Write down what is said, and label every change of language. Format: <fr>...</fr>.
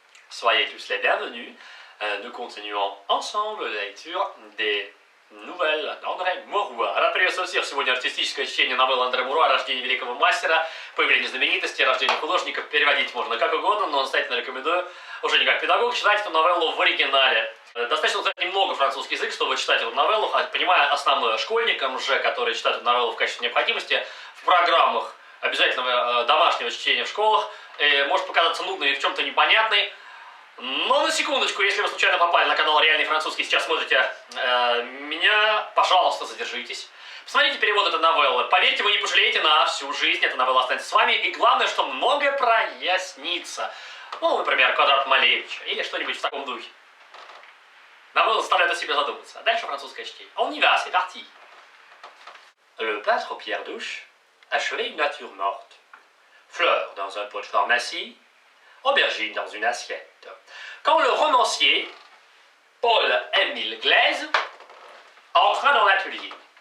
<fr>Soyez tous les bienvenus. Nous continuons ensemble la lecture des новелл Андре Муруа.</fr> <ru>Рад приветствовать всех. Сегодня артистическое чтение новеллы Андре Муруа «Рождение великого мастера», «Появление знаменитости», «Рождение художника». Переводить можно как угодно, но настоятельно рекомендую, уже не как педагог, читать эту новеллу в оригинале. Достаточно знать немного французский язык, чтобы читать эту новеллу, понимая основное. Школьникам же, которые читают эту новеллу в качестве необходимости, в программах обязательного домашнего чтения в школах, может показаться нудной и в чем-то непонятной. Но на секундочку, если вы случайно попали на канал Реальный Французский, сейчас смотрите меня, пожалуйста, задержитесь. Посмотрите перевод этой новеллы. Поверьте, вы не пожалеете на всю жизнь, эта новелла останется с вами. И главное, что многое прояснится. Ну, например, квадрат Малевича или что-нибудь в таком духе. Новелла заставляет о себе задуматься. Дальше французское чтение.</ru> <fr>On y va, c'est parti. Le peintre Pierre Douche achevait une nature morte. Fleurs dans un pot de pharmacie, aubergine dans une assiette. Quand le romancier, Paul-Émile Glaise, entra dans l'atelier.</fr>